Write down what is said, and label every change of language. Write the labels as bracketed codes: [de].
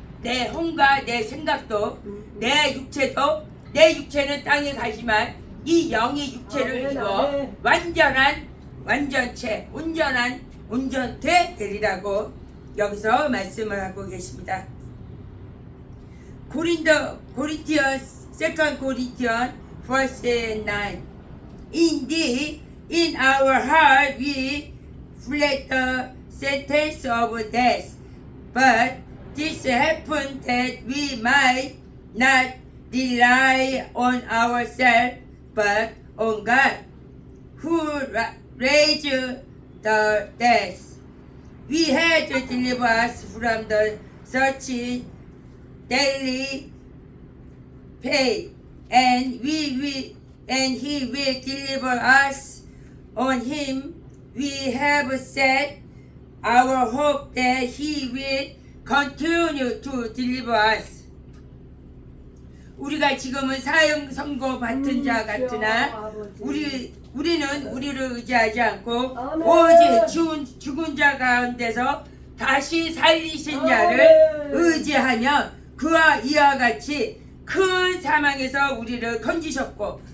[ko] 내 혼과 내 생각도 내 육체는 땅에 가지만 이 영이 육체를 이루어 완전한 완전체 온전되 되리라고 여기서 말씀을 하고 계십니다. [en] Corinthians 2 Corinthians verse 9 Indeed in our heart we feel the sentence of death, but this happened that we might not rely on ourselves, but on God, who raised the dead. We had to deliver us from the such daily pain, and He will deliver us. On Him we have set our hope that He will continue to deliver us. [ko] 우리가 지금은 사형 선고 받은 자 같으나 우리는 우리를 의지하지 않고 오직 죽은 자 가운데서 다시 살리신 자를 의지하며 그와 이와 같이 큰 사망에서 우리를 건지셨고